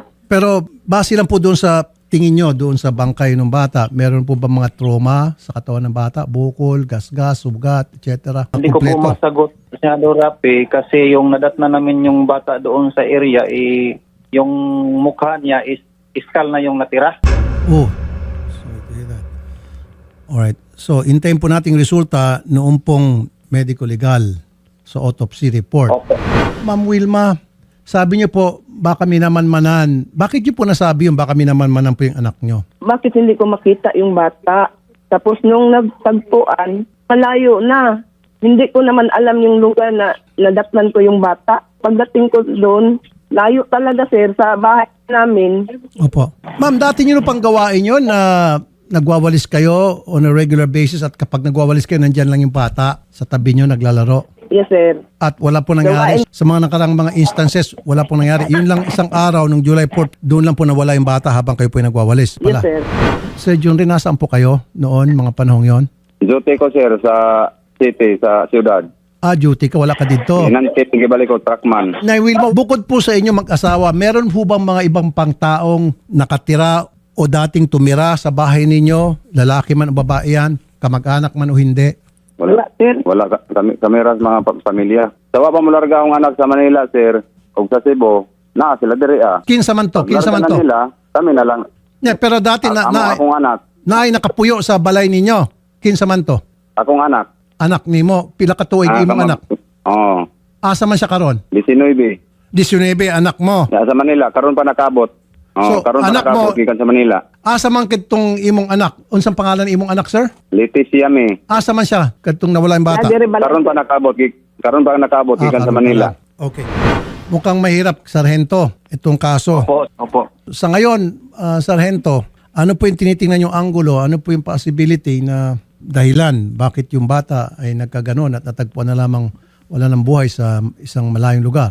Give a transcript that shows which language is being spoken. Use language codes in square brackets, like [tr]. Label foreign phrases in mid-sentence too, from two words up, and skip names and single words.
[tl] Pero base lang po doon sa tingin nyo, doon sa bangkay ng bata, meron po ba mga trauma sa katawan ng bata? Bukol, gasgas, sugat, etc.? Hindi ko po masagot, Senador Rapi, kasi yung nadatna namin yung bata doon sa area, yung mukha niya is iskal na yung natira. [en] Oh. Sorry to hear that. Alright. [tl] So, hintayin po nating resulta noong pong medical legal sa autopsy report. Opo. Ma'am Wilma, sabi niyo po, baka minamanmanan. Bakit niyo po nasabi yung baka minamanmanan po yung anak niyo? Bakit hindi ko makita yung bata? Tapos nung nagtagpuan, malayo na. Hindi ko naman alam yung lugar na nadatnan ko yung bata. Pagdating ko doon, layo talaga sir sa bahay namin. Opo. Ma'am, dati niyo pang gawain yun na nagwawalis kayo [en] on a regular basis [tl] at kapag nagwawalis kayo, nandyan lang yung bata sa tabi niyo naglalaro. [en] Yes sir. [tl] At wala po nangyari sa mga nakarang mga instances, wala po nangyari. Yun lang isang araw nung July 4, doon lang po nawala yung bata habang kayo po yung nagwawalis. [en] Yes sir. [tl] Sir John rin, nasaan po kayo noon, mga panahong yon? Duty ko, sir, sa city, sa siyudad. Duty ka, wala ka dito. [ceb] Nanti, gibalik ko, truckman. [tl] Nay Wilma, bukod po sa inyo mag-asawa, meron po bang mga ibang pangtaong nakatira o dating tumira sa bahay ninyo, lalaki man o babae yan, kamag-anak man o hindi? Wala sir. [ceb] Wala kami ras mga pamilya. Sawa pa mo larga akong anak sa Manila, sir. O sa Cebu, na sila diri Kinsa man to? Kinsa man to? Nila, kami na lang. Pero dati Akong anak. ay nakapuyo sa balay ninyo. Kinsa man to? Akong anak. Anak nimo, pila ka tuig imong anak? Oo. Asa man siya karon? 19. 19 anak mo. Sa Manila, karon pa nakabot. So, Karon pa anak nakabot, mo- gikan sa Manila. Asa man kitong imong anak? Unsang pangalan ng imong anak, sir? Leticia mi. Asa man siya kadtong nawala [tl] yung bata? [ceb] Nadiri balik. Karon pa nakabot, gikan sa karon Manila. [tl] pala. Okay. Mukhang mahirap, Sargento, itong kaso. Opo. Sa ngayon, Sargento, ano po yung tinitingnan yung angulo? Ano po yung possibility na dahilan bakit yung bata ay nagkaganon at natagpuan na lamang wala ng buhay sa isang malayong lugar?